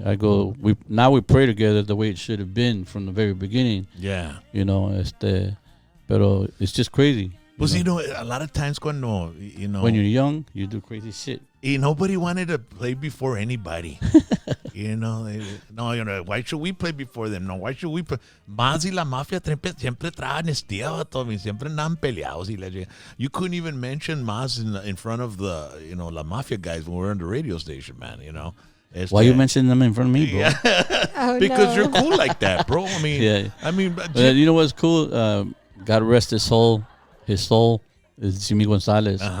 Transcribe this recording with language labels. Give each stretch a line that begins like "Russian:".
English: I go, we pray together the way it should have been from the very beginning. Yeah. You know, pero it's just crazy. Well, you know, a lot of times when you're young, you do crazy shit. Nobody wanted to play before anybody. You know, why should we play before them? No, why should we play?
Spanish: Maz y la mafia siempre traen estía, siempre andan peleados.
English: You couldn't even mention Maz in front of the, you know, la mafia guys when we were on the radio station, man, you know. Why you mentioning them in front of me, bro? Yeah. Because you're cool like that, bro. I mean, you know what's cool? God rest his soul. His soul is Jimmy Gonzalez.